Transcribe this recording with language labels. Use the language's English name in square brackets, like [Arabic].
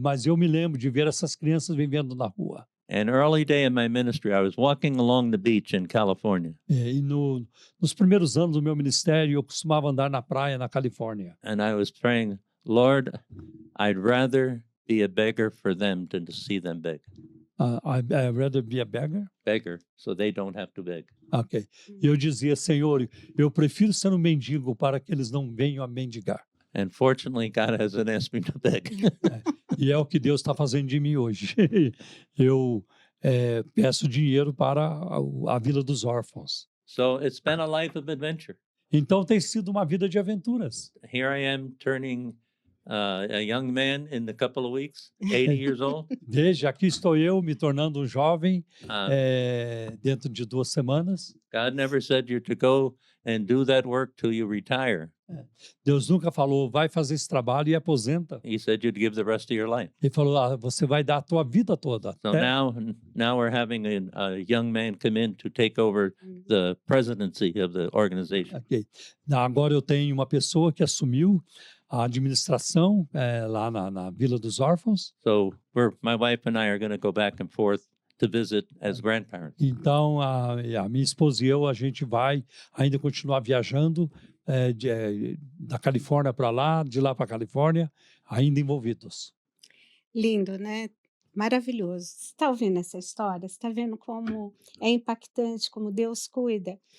[Portuguese] Mas eu me lembro de ver essas crianças vivendo na rua. [English] An early day in my ministry, I was walking along the beach in California, [Portuguese] E nos primeiros anos do meu ministério, eu costumava andar na praia, na Califórnia. [English] and I was praying, Lord, I'd rather be a beggar for them than to see them beg. I'd rather be a beggar. Beggar, so they don't have to beg. Ok. [Portuguese] E eu dizia, Senhor, eu prefiro ser um mendigo para que eles não venham a mendigar. [English] And fortunately, God hasn't asked me to beg. [Portuguese] E é o que Deus está fazendo de mim hoje. Eu peço dinheiro para a Vila dos Órfãos. [English] So it's been a life of adventure. [Portuguese] Então tem sido uma vida de aventuras. [English] Here I am turning a young man in a couple of weeks, 80 years old. [Portuguese] Veja, aqui estou eu me tornando um jovem Uh, dentro de 2 semanas. [English] God never said you're to go and do that work till you retire. [Portuguese] Deus nunca falou, vai fazer esse trabalho e aposenta. [English] He said you'd give the rest of your life. [Portuguese] Ele falou, você vai dar a tua vida toda. [English] So now we're having a young man come in to take over the presidency of the organization. Ok. [Portuguese] Agora eu tenho uma pessoa que assumiu a administração lá na Vila dos Órfãos. [English] So my wife and I are going to go back and forth to visit as grandparents. [Portuguese] Então, a minha esposa e eu, a gente vai ainda continuar viajando da Califórnia para lá, de lá para a Califórnia, ainda envolvidos. Lindo, né? maravilhoso. Você está ouvindo essa história? Você está vendo como é impactante, como Deus cuida?